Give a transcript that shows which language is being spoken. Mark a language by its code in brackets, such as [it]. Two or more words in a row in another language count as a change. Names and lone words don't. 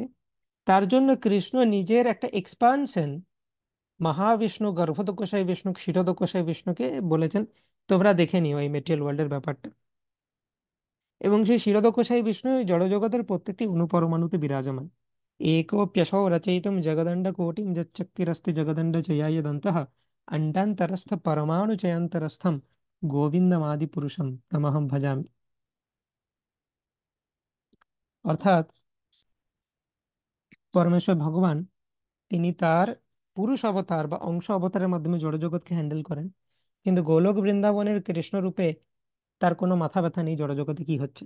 [bn] তার জন্য কৃষ্ণ নিজের একটা এক্সপানশন, মহাবিষ্ণু, গর্ভোদকোষায় বিষ্ণু, ক্ষীরোদকোষায় বিষ্ণুকে বলেছেন তোমরা দেখে নিও এই [en] material world [bn] ব্যাপারটা। এবং সেই ক্ষীরোদকোষায় বিষ্ণু এই জড়জগতের প্রত্যেকটি অনুপরমাণুতে বিরাজমান। [sa] একোপ্যসৌ রচয়িতুম জগদণ্ড কোটিম যচ্চক্তিরস্তি জগদণ্ড চয়ায়দন্তঃ অণ্ডান্তরস্থ পরমাণু চয়ান্তরস্থম গোবিন্দমাদি পুরুষম তমহম ভজামি। [bn] অর্থাৎ পরমেশ্বর ভগবান, তিনি তার পুরুষ অবতার বা অংশ অবতারের মাধ্যমে জড়জগৎকে হ্যান্ডেল করেন, কিন্তু গোলক বৃন্দাবনের কৃষ্ণ রূপে তার কোনো মাথা ব্যথা নেই জড়জগতে কি হচ্ছে।